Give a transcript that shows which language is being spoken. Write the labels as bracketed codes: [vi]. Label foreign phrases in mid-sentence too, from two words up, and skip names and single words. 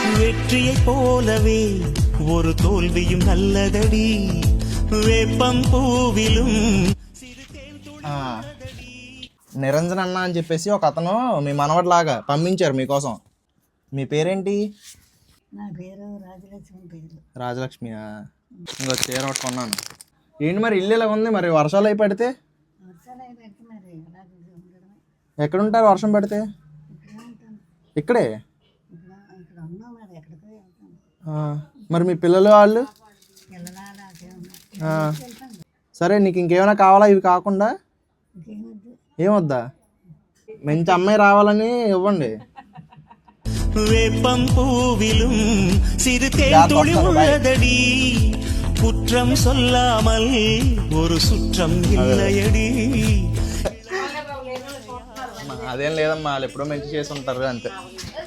[ta] வெற்றியை போலவே ஒரு தோல்வியும் நல்லதடி வேப்பం పూవిலும் [te] నిరంజన్ అన్న అని చెప్పేసి ఒక అతను మీ మనవడిలాగా పంపించారు మీకోసం. మీ పేరేంటి? నా పేరు రాజలక్ష్మి. పేరు రాజలక్ష్మియా? ఇంకో చీర ఒకటి కొన్నాను. ఏంటి మరి ఇల్లు ఇలా ఉంది, మరి వర్షాలు అయి పడితే వర్షాలు అయి పెడుతున్నారు. ఎలా ఉండడమే. ఎక్కడుంటారు వర్షం పడితే? ఇక్కడే ఉంటాను. ఇక్కడే? ఇక్కడ ఉన్నాం మరి ఎక్కడికో వెళ్తాను. మరి మీ పిల్లలు వాళ్ళు? పిల్లలా అలాగే ఉన్నారు. సరే, నీకు ఇంకేమైనా కావాలా ఇవి కాకుండా? ఇంకేమొద్దు. ఏమొద్దా? మంచి అమ్మాయి రావాలని ఇవ్వండి. [ta] வேப்பம் பூவிலும் சிறு தேன்துளி உள்ளதடி குற்றம் சொல்லாமல் ஒரு சுற்றம் இல்லையடி. [te] అదేం లేదమ్మా, వాళ్ళు ఎప్పుడో మంచి చేసి ఉంటారు అంతే.